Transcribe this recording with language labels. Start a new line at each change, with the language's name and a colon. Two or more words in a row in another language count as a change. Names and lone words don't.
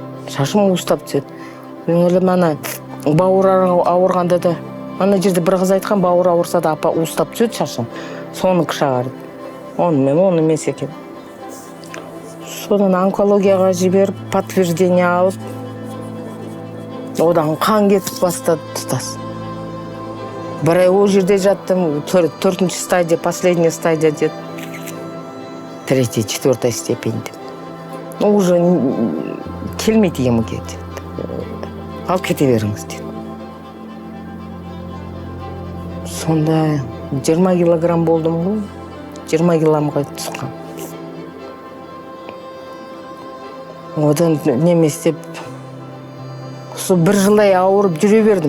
Kazakh: Мен ойлаймын, ана бауыр ауырғанда да, ана жерде бір қыз айтқан, бауыр ауырса да апа уыстап түседі шашым, соны шағарды. Оны емес екен. Содан онкологияға жіберіп, подтверждение алып, одан қан кетіп бастады тұтас. Бір ай ол жерде жаттым, 4-ші стадия,
Russian: последняя стадия
Kazakh: деді. 3-я, 4-я степень деп. Уже келмейді емге деді. Алып кете беріңіз деді. Сонда 20 килограмм болдым ғой. 20 килограммға түсқан. Одан неме істеп, сол бір жылдай ауырып жүре бердім.